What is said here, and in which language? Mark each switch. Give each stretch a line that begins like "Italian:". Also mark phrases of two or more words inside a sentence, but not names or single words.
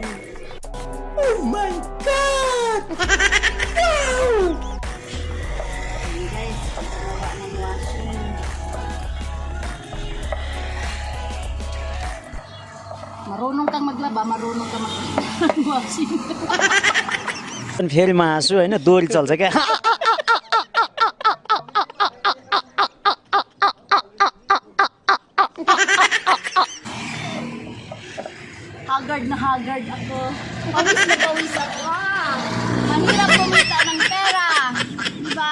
English: Oh my God!
Filipino: Ayan, guys, gawa ng washing. Marunong kang maglaba, marunong kang washing.
Nepali: फेरिमा हाँसु होइन दोहोरी चल्छ क्या
Filipino: Haggard ako. Pawis na pawis ako. Mahirap kumita ng pera. Diba?